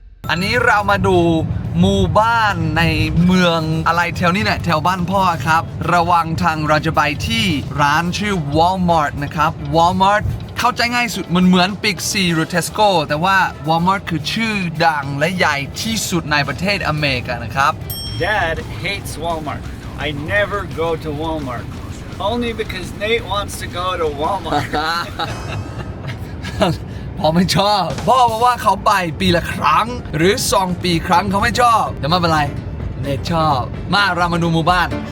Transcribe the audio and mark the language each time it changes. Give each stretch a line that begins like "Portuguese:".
Thai: อันนี้เรามาดูหมู่บ้านในเมืองอะไรแถวนี้แหละแถวบ้านพ่อครับระหว่างทางเราจะไปที่ร้านชื่อ Walmart นะครับ Walmart เข้าใจง่ายสุดมันเหมือน Big C หรือ Tesco แต่ว่า Walmart คือชื่อดังและใหญ่ที่สุดในประเทศอเมริกานะครับ
English: Dad hates Walmart. I never go to Walmart. Only because Nate wants to go to Walmart.
Thai: พ่อไม่ชอบพ่อบอกว่าเขาไปปีละครั้งหรือ2 ปีครั้งเขาไม่ชอบแต่ไม่เป็นไรเนทชอบมาเรามาดูหมู่บ้าน